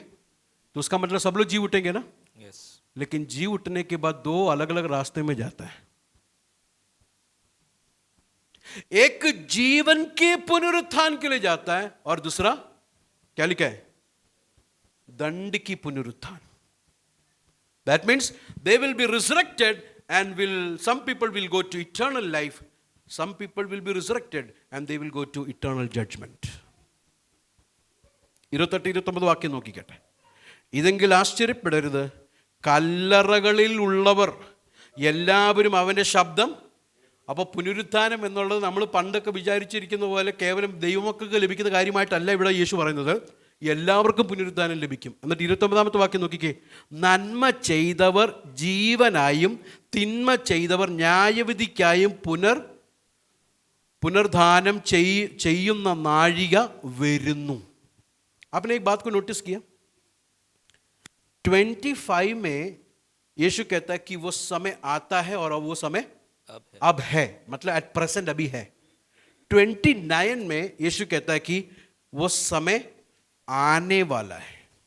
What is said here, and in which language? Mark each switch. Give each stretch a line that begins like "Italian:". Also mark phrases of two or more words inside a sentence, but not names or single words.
Hindi: तो उसका मतलब सब लोग जी उठेंगे ना.
English: Yes.
Hindi: लेकिन जी उठने के बाद दो अलग अलग रास्ते में जाता है. एक जीवन के पुनरुत्थान के लिए जाता है और दूसरा क्या लिखा है? दंड की पुनरुत्थान.
English: That means they will be resurrected and some people will go to eternal life, some people will be resurrected and they will go to eternal judgment.
Malayalam: 28-29 വാക്യം നോക്കിക്കട്ടെ. ഇതെങ്കിൽ ആശ്ചര്യപ്പെടരുത്, കല്ലറകളിൽ ഉള്ളവർ എല്ലാവരും അവൻ്റെ ശബ്ദം. അപ്പോൾ പുനരുത്ഥാനം എന്നുള്ളത് നമ്മൾ പണ്ടൊക്കെ വിചാരിച്ചിരിക്കുന്ന പോലെ കേവലം ദൈവമക്കൾക്ക് ലഭിക്കുന്ന കാര്യമായിട്ടല്ല ഇവിടെ യേശു പറയുന്നത്. എല്ലാവർക്കും പുനരുത്ഥാനം ലഭിക്കും. എന്നിട്ട് 29 വാക്യം നോക്കിക്കേ. നന്മ ചെയ്തവർ ജീവനായും തിന്മ ചെയ്തവർ ന്യായവിധിക്കായും पुनर्धानम ചെയ്യുന്ന നാഴിക വരുന്നു.
Hindi: आपने एक बात को नोटिस किया? 25 में यीशु कहता है कि वो समय आता है और वो समय अब है, मतलब
English: at present
Hindi: अभी है. 29 में यीशु कहता है कि वो समय आने वाला है.